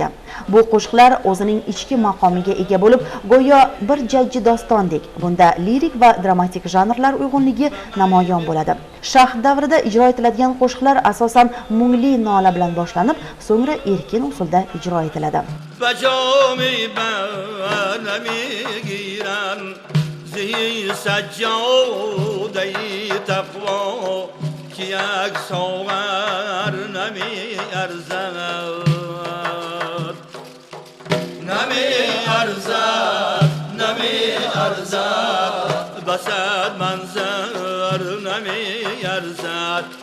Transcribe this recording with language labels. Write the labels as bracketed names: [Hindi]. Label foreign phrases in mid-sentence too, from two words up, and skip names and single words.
[Uzbek] Bu qo'shiqlar o'zining ichki maqomiga ega bo'lib, go'yo bir jajji dostondek. Bunda lirik va dramatik janrlar uyg'unligi namoyon bo'ladi. Shaxt davrida ijro etiladigan qo'shiqlar asosan mungli nola bilan boshlanib, so'ngra erkin usulda ijro etiladi. [Persian] یک ساغر نمی ارزد بسد منظر نمی ارزد